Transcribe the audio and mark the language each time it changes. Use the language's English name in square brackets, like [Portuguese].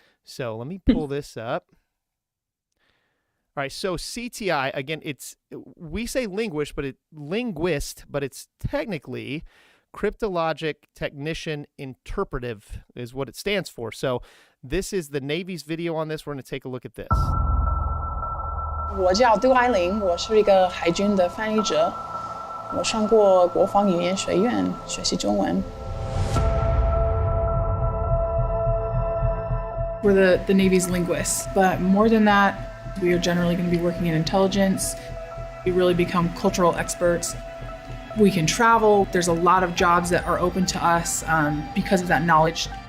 [English] So let me pull this up. All right, so CTI, again, we say linguist, but it's technically Cryptologic Technician Interpretive is what it stands for. So this is the Navy's video on this. We're going to take a look at this. [Chinese] 我叫杜爱玲，我是一个海军的翻译者。我上过国防语言学院学习中文。 [English] We're the Navy's linguists, but more than that, we are generally going to be working in intelligence. We really become cultural experts. We can travel. There's a lot of jobs that are open to us because of that knowledge.